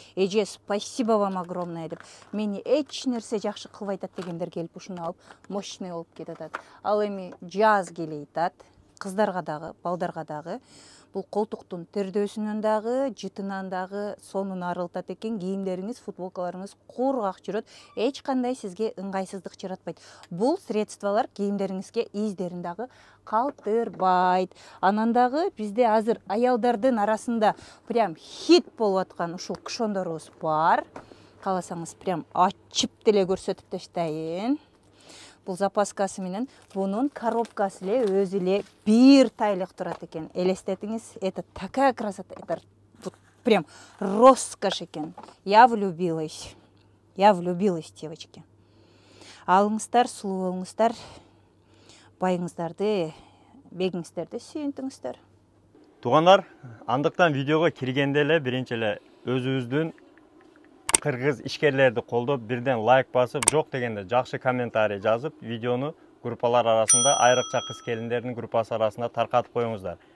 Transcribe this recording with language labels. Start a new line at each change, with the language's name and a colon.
Kyrgyz: Эже,
Russian: спасибо вам огромное
Kyrgyz: деп. Мени эч нерсе жакшы кылбай атат дегендер келип ушуну алып, мощный болуп кетет. Ал эми жаз келе атат. Кыздарга дагы, балдарга дагы. Бул колтуктун тердөөсүнөн дагы, жытынан дагы сонун арылтат экен. Кийимдериңиз, футболкаларыңыз кургак жүрөт. Эч кандай сизге ыңгайсыздык жаратпайт. Бул средстволор кийимдериңизге издерин дагы калтырбайт. Анан дагы бизде азыр аялдардын арасында прям хит болуп аткан ушул кушондорубуз бар. Кааласаңыз прям ачып деле көрсөтүп таштайын. Бул запаскасы менен бунун коробкасы эле өзү эле бир тайлык турат экен. Элестетиңиз,
Russian: это такая красота, это прям роскошь
Kyrgyz: экен.
Russian: Я влюбилась, девочки.
Kyrgyz: Алыңыздар, сулуу болуңуздар, байыңыздарды, бегиңиздерди сүйүнтүңүздөр. Туугандар, андыктан видеого киргенде эле биринчи эле өзүбүздүн кыргыз ишкерлерди колдоп, бирден лайк басып, жок дегенде жакшы комментарий жазып, видеону группалар арасында, айрыкча кыз келиндердин группасы арасында таркатып коюңуздар.